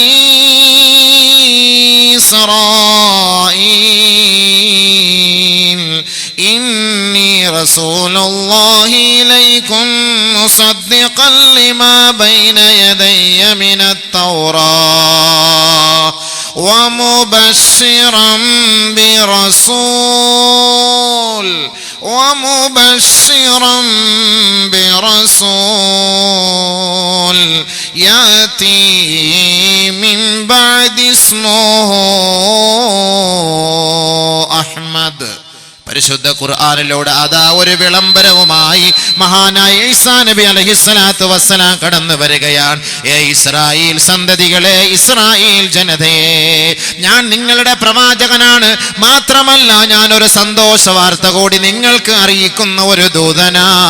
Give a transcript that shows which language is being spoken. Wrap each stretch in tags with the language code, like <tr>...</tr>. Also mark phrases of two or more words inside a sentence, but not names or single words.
<ar>إسرائيل إني رسول الله إليكم مصدقا لما بين يدي من التوراة ومبشرا برسول يأتي من بعد اسمه أحمد.</ar> <ml>പരിശുദ്ധ ഖുർആനിലൂടെ അതാ ഒരു വിളംബരവുമായി മഹാനായ ഈസാ നബി</ml> <ar>عليه الصلاة والسلام</ar> <ml>കടന്നു വരികയാണ്. ഇസ്രായേൽ സന്തതികളെ, ഇസ്രായേൽ ജനതയെ, ഞാൻ നിങ്ങളുടെ പ്രവാചകനാണ്. മാത്രമല്ല ഞാനൊരു സന്തോഷ വാർത്ത കൂടി നിങ്ങൾക്ക് അറിയിക്കുന്ന ഒരു ദൂതനാ.</ml>